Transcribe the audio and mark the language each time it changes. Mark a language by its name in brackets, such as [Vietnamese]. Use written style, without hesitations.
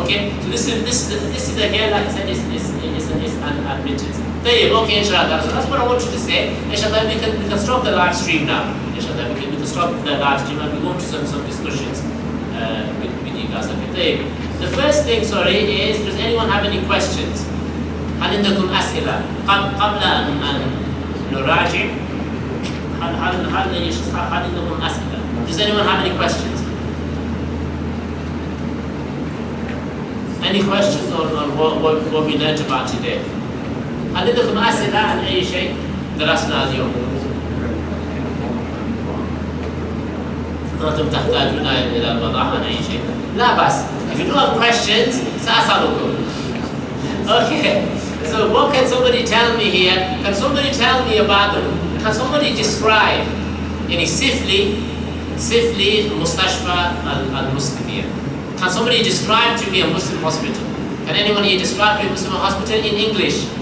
[English] Okay, so this is again, like I said, it's an admittance. Okay, inshallah. So that's what I want you to say. Inshallah, we can stop the live stream now. Inshallah, we can stop the live stream and we go into some discussions with you guys. Okay, the first thing, is, does anyone have any questions? [Arabic] هل عندكم أسئلة قبل أن نراجع؟ هل عندكم أسئلة? [English] Does anyone have any questions? Any questions on what we learned about today? [Arabic] هل عندكم أسئلة عن أي شيء درسنا اليوم؟ أنتم تحتاجون إلى الوضوح عن أي شيء؟ لا بس. [English] If you do have questions, [Arabic] سأسألكم. [English] Okay. So what can somebody tell me here? Can somebody tell me about them? Can somebody describe any [Arabic] sifli mustashfa al-muslimiyya? [English] Can somebody describe to me a Muslim hospital? Can anyone here describe to me a Muslim hospital in English?